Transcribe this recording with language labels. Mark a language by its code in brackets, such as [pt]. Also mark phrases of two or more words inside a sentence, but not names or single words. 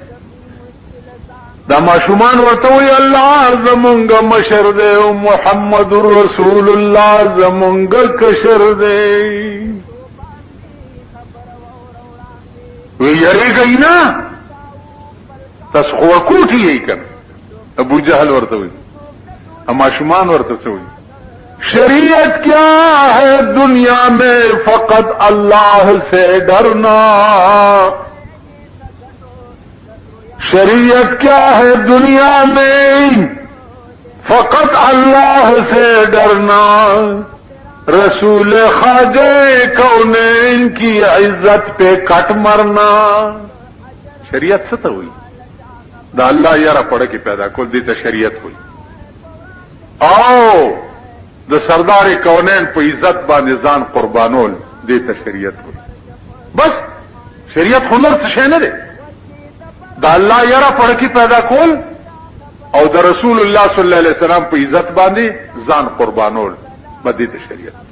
[ps] دا ماشومان ورته وی الله زمونږ مشر دی او محمد رسول الله زمونږ کشر دی. وی یریږئ نه تاسو خو کوټی یې کنه. ابو جهل ورته وی ماشومان ورته څه وی [ur] شریعت کیا ہے دنیا میں فقط اللہ سے ڈرنا. شریعت کیا ہے دنیا میں فقط اللہ سے ڈرنا. رسول خواجہ کونین کی عزت پہ کٹ مرنا. [ps] شریعت څه ته وی؟ دا الله یاره پړه کې پیدا کول دي ته شریعت وی. او د سردار کونین په عزت باندې ځان قربانول دې ته شریعت وي. بس شریعت هنر څه شي نه دی. د الله یاره پړه کې پیدا کول او د رسول الله [ar] صلی الله علیه وسلم [ps] په عزت باندې ځان قربانول به دې ته شریعت.